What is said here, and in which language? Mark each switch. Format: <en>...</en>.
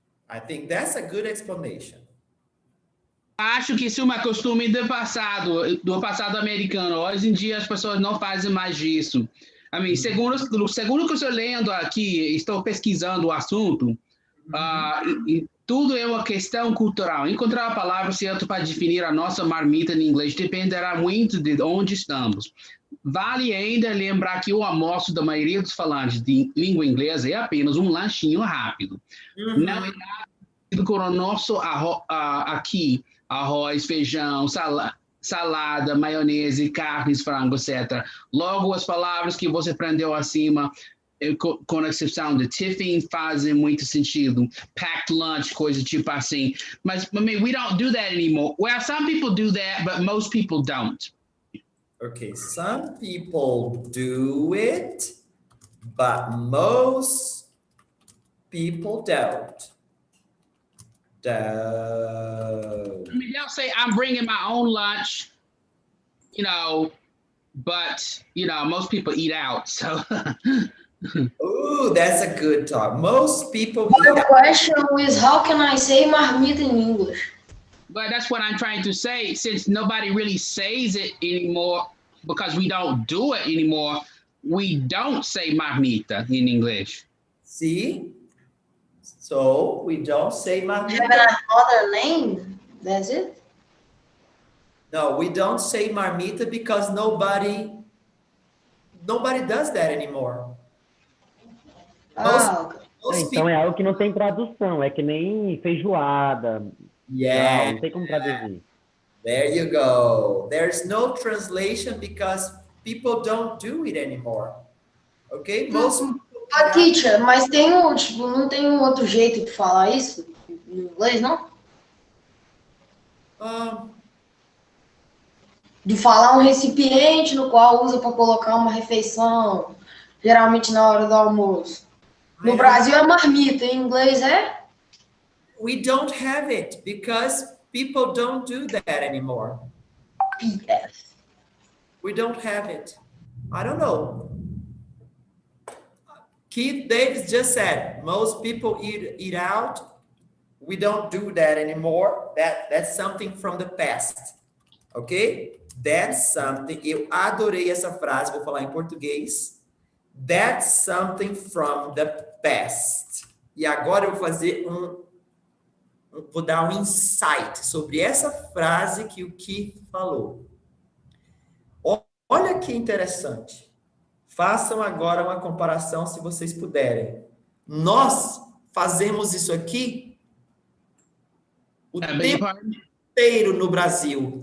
<en>I think that's a good explanation.</en> <pt>Acho que isso é um costume do passado americano. Hoje em dia as pessoas não fazem mais isso.</pt> <en>I mean,</en> <pt>segundo que eu estou lendo aqui, estou pesquisando o assunto, e tudo é uma questão cultural. Encontrar a palavra certa para definir a nossa marmita em inglês dependerá muito de onde estamos. Vale ainda lembrar que o almoço da maioria dos falantes de língua inglesa é apenas um lanchinho rápido. Não é nada com o nosso aqui, arroz, feijão, salada, maionese, carnes, frango, etc. Logo, as palavras que você aprendeu acima, com a exceção de tiffin, fazem muito sentido.</pt> <en>Packed lunch,</en> <pt>coisa tipo assim. Mas,</pt> <en>I mean, we don't do that anymore. Well, some people do that, but most people don't. Okay, some people do it, but most people don't. I mean, they'll say, I'm bringing my own lunch, but, most people eat out, so. Ooh, that's a good talk. Most people my eat out. question is how can I say marmita in English? But that's what I'm trying to say, since nobody really says it anymore, because we don't do it anymore, we don't say marmita in English. See? So we don't say marmita. Have another name? That's it? No, we don't say marmita because nobody does that anymore.</en> <pt>Então é algo que não tem tradução, é que nem feijoada.</pt> <en>Yeah.</en> <pt>Não tem como traduzir.</pt> <en>There you go. There's no translation because people don't do it anymore. Okay? Most</en> <pt>Teacher, mas não tem um outro jeito de falar isso em inglês, não? De falar um recipiente no qual usa para colocar uma refeição, geralmente na hora do almoço. No Brasil é marmita, em inglês é?</pt> <en>We don't have it because people don't do that anymore. Yes. We don't have it. I don't know. Keith Davis just said, most people eat out. We don't do that anymore. That's something from the past. Ok? That's something.</en> <pt>Eu adorei essa frase, vou falar em português.</pt> <en>That's something from the past.</en> <pt>E agora eu vou fazer vou dar um insight sobre essa frase que o Keith falou. Olha que interessante. Façam agora uma comparação, se vocês puderem. Nós fazemos isso aqui o tempo inteiro no Brasil.</pt>